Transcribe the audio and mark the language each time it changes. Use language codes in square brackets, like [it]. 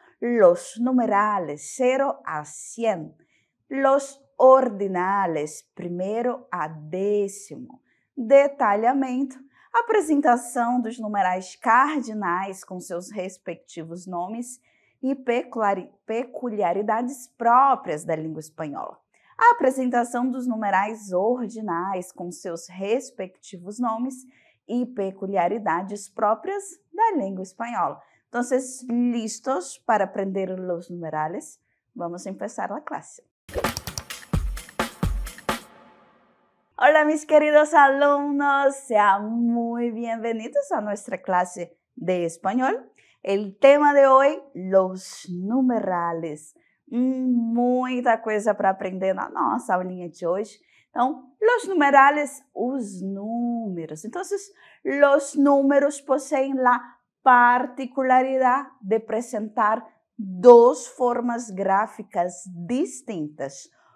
[es] Los numerales 0 a 100, los ordinales 1º a 10º, [pt] detalhamento, apresentação dos numerais cardinais com seus respectivos nomes e peculiaridades próprias da língua espanhola. A apresentação dos numerais ordinais com seus respectivos nomes e peculiaridades próprias da língua espanhola. Então, listos para aprender os numerales? [es] Vamos empezar a clase. Hola mis queridos alumnos, sean muy bienvenidos a nuestra clase de español. El tema de hoy, los numerales. [pt] Muita coisa para aprender na nossa aulinha de hoje. Então, [es] los numerales, [pt] os números. [es] Então, los números poseen la particularidad de [pt] apresentar duas formas gráficas distintas.